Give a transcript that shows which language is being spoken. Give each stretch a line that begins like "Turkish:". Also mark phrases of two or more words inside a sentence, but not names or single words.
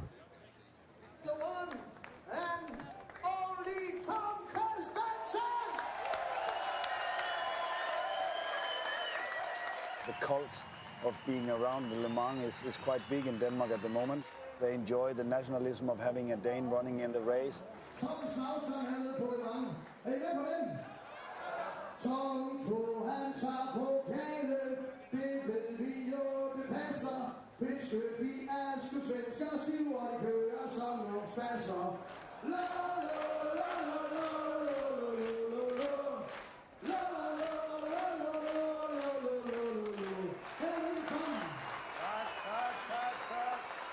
English: The one and only Tom Kristensen! The cult of being around the Le Mans is quite big in Denmark at the moment. They enjoy the nationalism of having a Dane running in the race.
Danish: Tom Snavsen, han nede på Le Mans. Er I med på den? Tom Krog, han tager pokalen. Det ved vi jo, det passer. Hvis vi er sgu svensker, stiver de kører som nogle spasser. La la la la la la la la la.